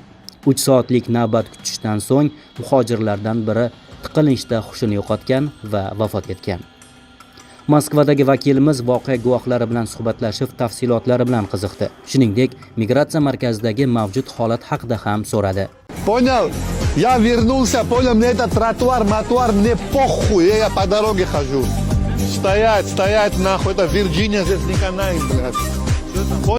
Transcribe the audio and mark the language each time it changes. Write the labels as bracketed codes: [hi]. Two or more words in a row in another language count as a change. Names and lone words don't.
[uz] 3 soatlik navbat kutishdan so'ng muhojirlardan biri tiqilinchda hushini yo'qotgan va vafot etgan. Moskvadagi vakilimiz voqea guvohlari bilan suhbatlashib, tafsilotlari bilan qiziqdi. Shuningdek, migratsiya markazidagi mavjud holat haqida ham so'radi. [ru] Понял? Я вернулся, понял, мне этот тротуар, мне похуй, я по дороге хожу. Стоять, нахуй, это Вирджиния, здесь не канает, блядь.